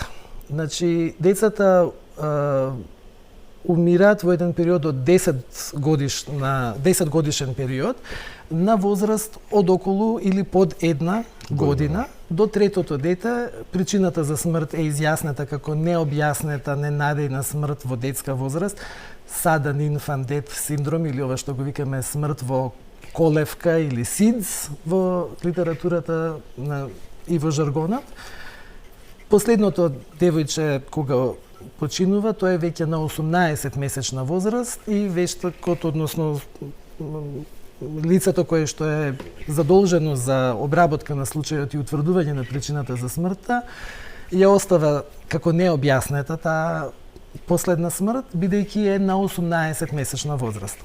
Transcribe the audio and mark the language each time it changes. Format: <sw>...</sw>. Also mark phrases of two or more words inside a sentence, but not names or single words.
<mk>Значи, децата умираат во еден период од 10 годишен период, на возраст од околу или под 1 година. До третото дете причината за смрт е изјаснета како необјаснета ненадејна смрт во детска возраст,</mk> <en>sudden infant death</en> <mk>синдром или ова што го викаме смрт во колевка или SIDS во литературата и во жаргонот. Последното девојче кога починува, тоа е веќе на 18 месечна возраст и вештакот, односно лицето кое што е задолжено за обработка на случајот и утврдување на причината за смртта, ја остава како необјаснета таа последна смрт, бидејќи е на 18 месечна возраст.</mk>